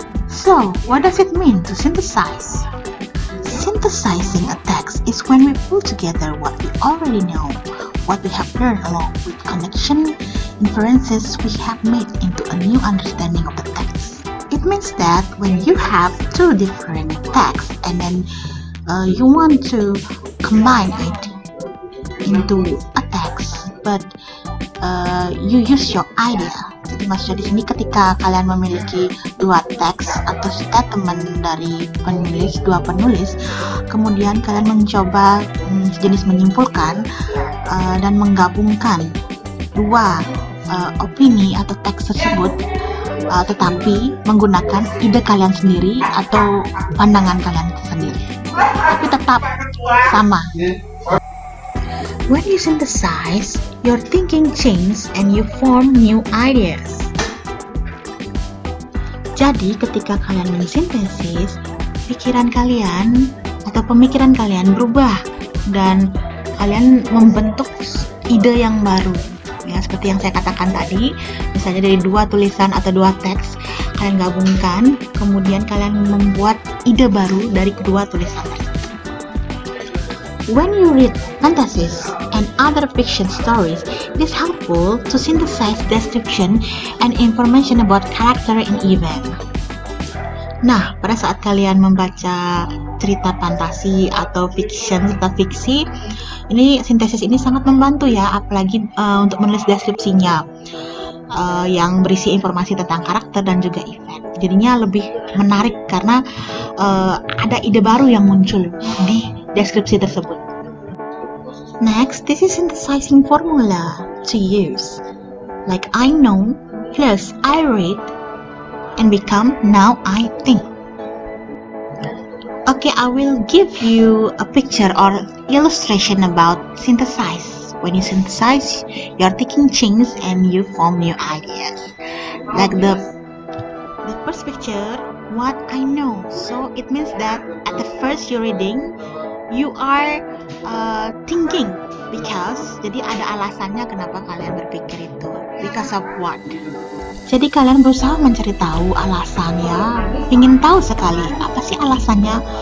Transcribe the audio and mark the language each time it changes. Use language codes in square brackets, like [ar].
[en] So, what does it mean to synthesize? Synthesizing a text is when we pull together what we already know, what we have learned along with connection, inferences we have made into a new understanding of the text. It means that when you have two different texts and then you want to combine it into a text, but you use your idea. [id] Jadi maksudnya di sini ketika kalian memiliki dua teks atau statement dari dua penulis, kemudian kalian mencoba sejenis menyimpulkan dan menggabungkan dua opini atau teks tersebut, tetapi menggunakan ide kalian sendiri atau pandangan kalian sendiri, tapi tetap sama. [en] When you synthesize, your thinking changes and you form new ideas. [id] Jadi, ketika kalian mensintesis, pikiran kalian atau pemikiran kalian berubah dan kalian membentuk ide yang baru. Ya, seperti yang saya katakan tadi, misalnya dari dua tulisan atau dua teks, kalian gabungkan, kemudian kalian membuat ide baru dari kedua tulisan. [en] When you read fantasies and other fiction stories, it is helpful to synthesize description and information about character and event. [id] Nah, pada saat kalian membaca cerita fantasi atau fiction serta fiksi, ini sintesis ini sangat membantu ya, apalagi untuk menulis deskripsinya yang berisi informasi tentang karakter dan juga event. Jadinya lebih menarik karena ada ide baru yang muncul di deskripsi tersebut. [en] Next, this is synthesizing formula to use, like I know plus I read and become now I think. Okay, I will give you a picture or illustration about synthesize. When you synthesize, your thinking changes and you form new ideas. Like the first picture, what I know. So it means that at the first you're reading, you are thinking because, [id] jadi ada alasannya kenapa kalian berpikir itu. [en] Because of what? [id] Jadi kalian berusaha mencari tahu alasannya, ingin tahu sekali apa sih alasannya.